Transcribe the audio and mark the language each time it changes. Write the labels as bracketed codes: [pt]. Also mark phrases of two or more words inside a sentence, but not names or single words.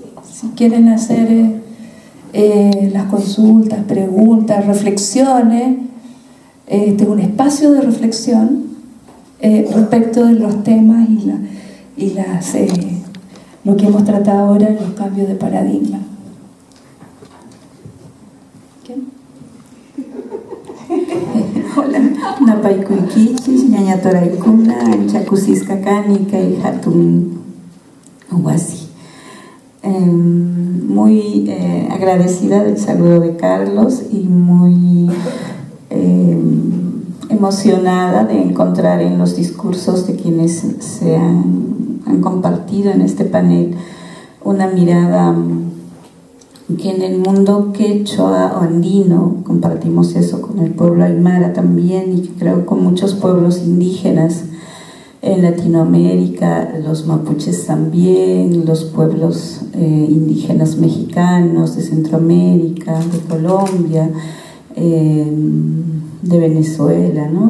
[es] Si quieren hacer las consultas, preguntas, reflexiones, este es un espacio de reflexión respecto de los temas y lo que hemos tratado ahora, los cambios de paradigma. ¿Qué? [qu] Napaykuykichisq ñañatoraykuna chakusisqa kani kay hatun wasi. [es] Muy agradecida del saludo de Carlos y muy emocionada de encontrar en los discursos de quienes se han compartido en este panel una mirada que en el mundo quechua o andino, compartimos eso con el pueblo aymara también, y creo con muchos pueblos indígenas en Latinoamérica, los mapuches también, los pueblos indígenas mexicanos de Centroamérica, de Colombia, de Venezuela, ¿no?